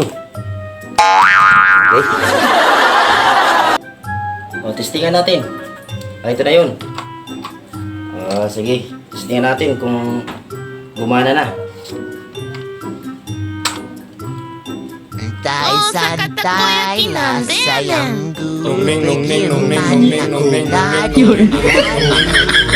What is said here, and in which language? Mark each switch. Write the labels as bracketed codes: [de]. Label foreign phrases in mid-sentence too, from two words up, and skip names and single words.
[tl] Okay? O, testingan natin. Ito na yun. Sige, testingan natin kung gumana na. Santay na sayang Nung ning, nung ning, nung ning, nung ning, nung ning, nung ning.